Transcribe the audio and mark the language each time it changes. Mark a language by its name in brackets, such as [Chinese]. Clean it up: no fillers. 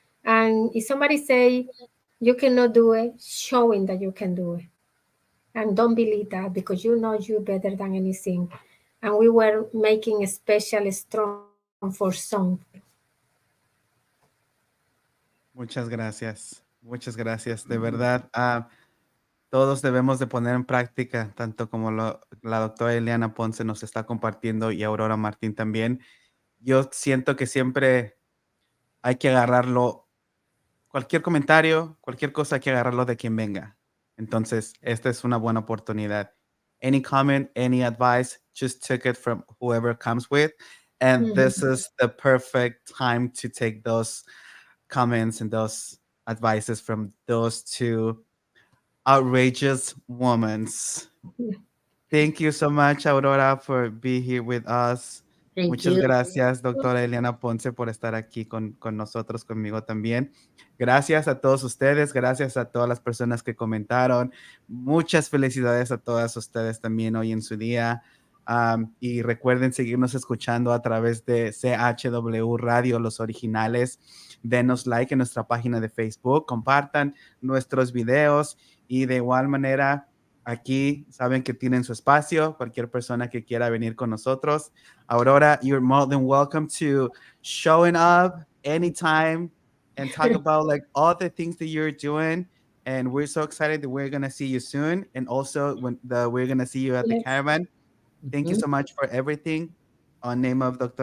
[English] And if somebody say you cannot do it, showing that you can do it. And don't believe that because you know you better than anything. And we were making a special strong for some. [Spanish] Muchas gracias. Muchas gracias. De verdad, todos debemos de poner en práctica, tanto como la doctora Eliana Ponce nos está compartiendo y Aurora Martín también. Yo siento que siempre hay que agarrarlo, cualquier comentario, cualquier cosa hay que agarrarlo de quien venga. Entonces, esta es una buena oportunidad. [English] Any comment, any advice, just take it from whoever comes with. And this is the perfect time to take those comments and those advices from those two outrageous women. Thank you so much, Aurora, for being here with us. Thank [Spanish] Muchas [English] you. [Spanish] gracias, doctora Eliana Ponce, por estar aquí con nosotros, conmigo también. Gracias a todos ustedes, gracias a todas las personas que comentaron. Muchas felicidades a todas ustedes también hoy en su día. Y recuerden seguirnos escuchando a través de CHW Radio, los originales. Denos like en nuestra página de Facebook, compartan nuestros videos y de igual manera aquí saben que tienen su espacio. Cualquier persona que quiera venir con nosotros. [English] Aurora, you're more than welcome to showing up anytime and talk about like all the things that you're doing. And we're so excited that we're gonna see you soon. And also we're gonna see you at the Yes. caravan. Thank you Mhm. so much for everything. On name of Dr.